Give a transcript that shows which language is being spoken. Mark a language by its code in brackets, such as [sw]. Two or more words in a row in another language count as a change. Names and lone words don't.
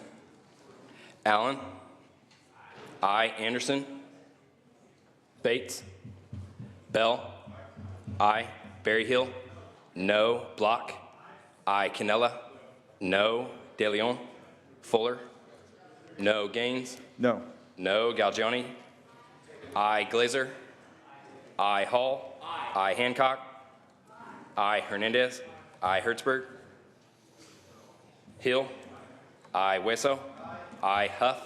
[en] Allen. I. Anderson. Bates. Bell. I. Berryhill. No. Block. I. Cannella. No. De Leon. Fuller. No. Gaines. No. No. Galgiani. I. Glazer. I. Hall. I. Hancock. I. Hernandez. I. Hertzberg. Hill. I. Weso. I. Huff.